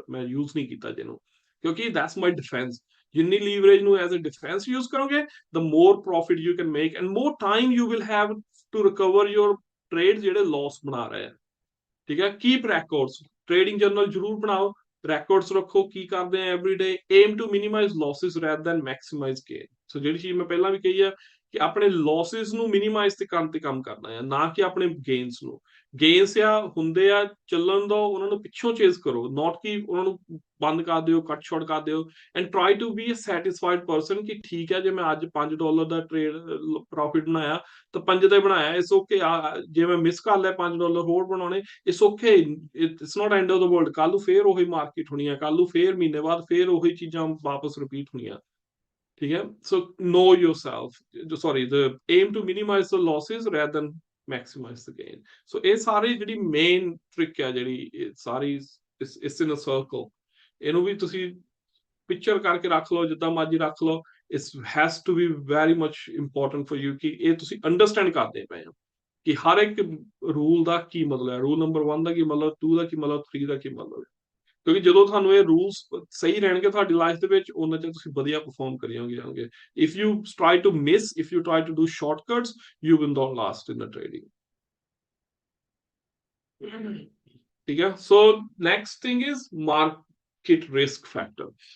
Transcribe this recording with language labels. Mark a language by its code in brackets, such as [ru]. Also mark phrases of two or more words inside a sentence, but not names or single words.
[pa] ਮੈਂ ਯੂਜ਼ ਨਹੀਂ ਕੀਤਾ ਜਿਹਨੂੰ, ਕਿਉਂਕਿ [en] that's my defense. [pa] ਜਿੰਨੀ ਲੀਵਰੇਜ ਨੂੰ [en] as a defense [pa] ਯੂਜ਼ ਕਰੋਗੇ, [en] the more profit you can make and more time you will have to recover your trade [pa] ਜਿਹੜੇ ਲਾਸ ਬਣਾ ਰਹੇ ਆ, ਠੀਕ ਹੈ। [en] keep records, trading journal [pa] ਜ਼ਰੂਰ ਬਣਾਓ, ਰੈਕੋਰਡਸ ਰੱਖੋ ਕੀ ਕਰਦੇ ਆ [en] everyday, aim to minimize losses rather than maximize gain. [pa] ਸੋ ਜਿਹੜੀ ਚੀਜ਼ ਮੈਂ ਪਹਿਲਾਂ ਵੀ ਕਹੀ ਆ ਕਿ ਆਪਣੇ ਲਾਸਿਸ ਨੂੰ ਮਿਨੀਮਾਈਜ਼ ਤੇ ਕੰਮ ਕਰਨਾ ਹੈ, ਨਾ ਕਿ ਆਪਣੇ ਗੇਨਸ ਨੂੰ। ਗੇਨਸ ਹੁੰਦੇ ਆ ਚੱਲਣ ਦੋ, ਉਹਨਾਂ ਨੂੰ ਪਿੱਛੋਂ ਚੇਜ਼ ਕਰੋ, ਨਾਟ ਕਿ ਉਹਨਾਂ ਨੂੰ ਬੰਦ ਕਰ ਦਿਓ, [en] cut short [pa] ਕਰ ਦਿਓ, [en] and try to be a satisfied person [pa] ਕਿ ਠੀਕ ਹੈ ਜੇ ਮੈਂ ਅੱਜ $5 ਦਾ [en] trade profit [pa] ਬਣਾਇਆ ਤਾਂ 5 ਤੇ ਬਣਾਇਆ, [en] it's OK. [pa] ਜੇ ਮੈਂ ਮਿਸ ਕਰ ਲਿਆ $5 ਹੋਰ ਬਣਾਉਣੇ, [en] it's OK, it's not end of the world. [pa] ਕੱਲ ਨੂੰ ਫੇਰ ਉਹੀ ਮਾਰਕੀਟ ਹੋਣੀ ਆ, ਕੱਲ ਨੂੰ ਫੇਰ ਮਹੀਨੇ ਬਾਅਦ ਫੇਰ ਉਹੀ ਚੀਜ਼ਾਂ ਵਾਪਸ ਰਿਪੀਟ ਹੋਣੀਆਂ, ਠੀਕ ਹੈ। [en] ਸੋ know yourself, sorry, the aim to minimize the losses rather than maximize the gain। [pa] ਸੋ ਇਹ ਸਾਰੀ ਜਿਹੜੀ [en] main trick [pa] ਹੈ, ਜਿਹੜੀ ਸਾਰੀ [en] is in a circle, [pa] ਇਹਨੂੰ ਵੀ ਤੁਸੀਂ ਪਿਕਚਰ ਕਰਕੇ ਰੱਖ ਲਓ, ਜਿੱਦਾਂ ਮਰਜ਼ੀ ਰੱਖ ਲਓ, [en] it's has to be very much important for you [hi] कि ये तुसी अंडरस्टैंड करते पे हो कि हर एक रूल का की मतलब है, रूल नंबर 1 का की मतलब, 2 का की मतलब, 3 का की मतलब है। [pa] ਕਿਉਂਕਿ ਜਦੋਂ ਤੁਹਾਨੂੰ ਇਹ ਰੂਲਸ ਸਹੀ ਰਹਿਣਗੇ ਤੁਹਾਡੀ ਲਾਈਫ ਦੇ ਵਿੱਚ, ਉਹਨਾਂ ਚ ਤੁਸੀਂ ਵਧੀਆ ਪਰਫਾਰਮ ਕਰੀ ਜਾਓਗੇ। [en] If you try to miss, if you try to do shortcuts, you will not last in the trading. [pa] ਠੀਕ ਹੈ, [en] so next thing is market risk factor.